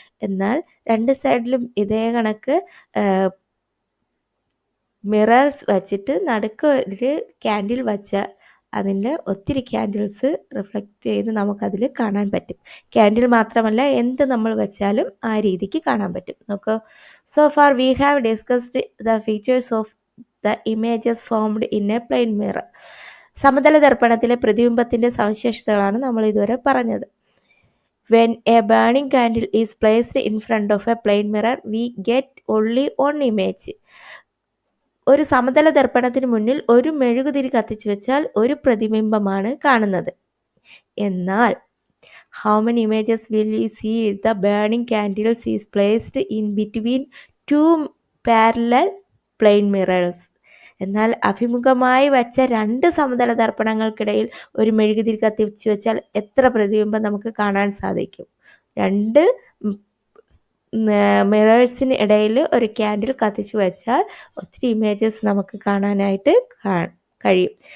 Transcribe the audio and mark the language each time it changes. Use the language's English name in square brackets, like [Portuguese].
[Malayalam] എന്നാൽ രണ്ട് സൈഡിലും ഇതേ കണക്ക് മിറേഴ്സ് വച്ചിട്ട് നടുക്ക് ഒരു ക്യാൻഡിൽ വച്ചാൽ അതിൻ്റെ ഒത്തിരി ക്യാൻഡിൽസ് റിഫ്ലക്റ്റ് ചെയ്ത് നമുക്കതിൽ കാണാൻ പറ്റും. ക്യാൻഡിൽ മാത്രമല്ല, എന്ത് നമ്മൾ വെച്ചാലും ആ രീതിക്ക് കാണാൻ പറ്റും. നോക്കൂ, [English] So far we have discussed the features of the images formed in a plain mirror. [Malayalam] സമതല ദർപ്പണത്തിലെ പ്രതിബിംബത്തിൻ്റെ സവിശേഷതകളാണ് നമ്മൾ ഇതുവരെ പറഞ്ഞത്. [English] When a burning candle is placed in front of a plane mirror, we get only one image. [Malayalam] ഒരു സമതല ദർപ്പണത്തിന് മുന്നിൽ ഒരു മെഴുകുതിരി കത്തിച്ചു വെച്ചാൽ ഒരു പ്രതിബിംബമാണ് കാണുന്നത്. എന്നാൽ [English] how many images will you see if the burning candles is placed in between two parallel plane mirrors? [Malayalam] എന്നാൽ അഭിമുഖമായി വച്ച രണ്ട് സമതല ദർപ്പണങ്ങൾക്കിടയിൽ ഒരു മെഴുകുതിരി കത്തിച്ചു വെച്ചാൽ എത്ര പ്രതിബിംബം നമുക്ക് കാണാൻ സാധിക്കും? രണ്ട് മിറേഴ്സിന് ഇടയിൽ ഒരു ക്യാൻഡിൽ കത്തിച്ചു വെച്ചാൽ ഒത്തിരി ഇമേജസ് നമുക്ക് കാണാനായിട്ട് കഴിയും.